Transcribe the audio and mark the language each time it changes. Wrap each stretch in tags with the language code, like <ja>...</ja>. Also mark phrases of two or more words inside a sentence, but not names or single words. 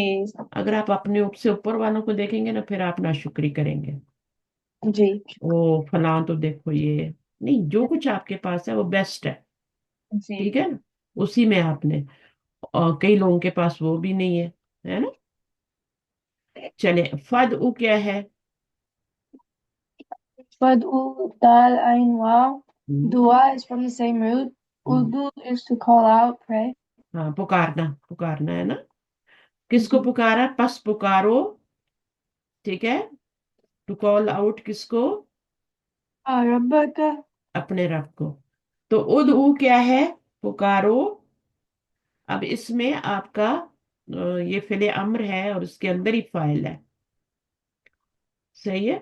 <ur>اگر آپ اپنے سے اوپر والوں کو دیکھیں گے نا پھر آپ ناشکری کریں گے. جی. وہ فلاں تو دیکھو یہ نہیں، جو کچھ آپ کے پاس ہے وہ بیسٹ ہے. جی. ٹھیک ہے نا، اسی میں آپ نے، اور کئی لوگوں کے پاس وہ بھی نہیں ہے نا. چلے، فد او کیا ہے؟</ur> <ar>فادعو دال عين واو. ہم،</ar> <en>Dua is from the same root. ہم، Udu is to call out, pray.</en> <ur>ہاں، پکارنا، پکارنا ہے نا. کس کو جی. پکارا؟ پس پکارو. ٹھیک ہے،</ur> <en>to call out</en> <ur>کس کو؟ Rabbaka. اپنے رب کو. تو ادعو کیا ہے؟ پکارو. اب اس میں آپ کا یہ فعل امر ہے اور اس کے اندر ہی فاعل ہے، صحیح ہے.</ur>